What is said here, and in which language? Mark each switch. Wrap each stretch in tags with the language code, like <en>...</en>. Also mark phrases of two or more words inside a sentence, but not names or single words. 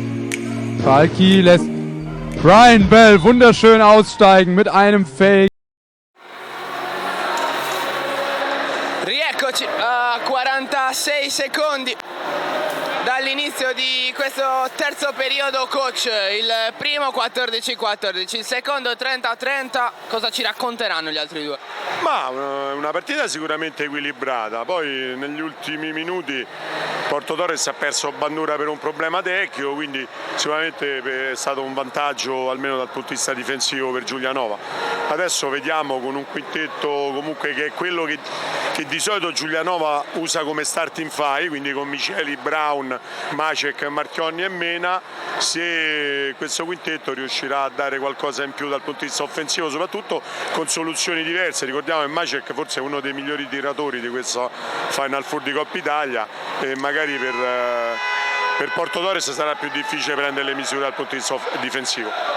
<de>Falki lässt Brian Bell wunderschön aussteigen mit einem Fake.</de> <it>Eccoci a 46 secondi dall'inizio di questo terzo periodo, coach. Il primo 14-14, il secondo 30-30. Cosa ci racconteranno gli altri due? Ma una partita sicuramente equilibrata, poi negli ultimi minuti Porto Torres ha perso Bandura per un problema tecnico, quindi sicuramente è stato un vantaggio almeno dal punto di vista difensivo per Giulianova. Adesso vediamo con un quintetto comunque che è quello che di solito Giulianova usa come</it> <en>starting five,</en> <it>quindi con Miceli, Brown, Macek, Marchionni e Mena, se questo quintetto riuscirà a dare qualcosa in più dal punto di vista offensivo, soprattutto con soluzioni diverse. Ricordiamo che Macek forse è uno dei migliori tiratori di questa Final Four di Coppa Italia e magari per Porto Torres sarà più difficile prendere le misure dal punto di vista difensivo.</it>